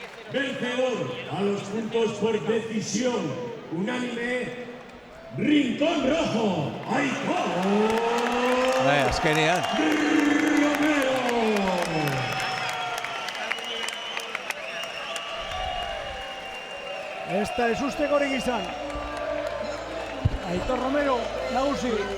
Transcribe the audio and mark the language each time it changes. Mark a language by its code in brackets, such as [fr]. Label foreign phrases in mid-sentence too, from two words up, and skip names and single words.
[es] Vencedor a los puntos por decisión unánime, Rincón Rojo, Aitor [eu] azkenean. Romero. Esta ez ustekorik izan. Aitor Romero, nagusi.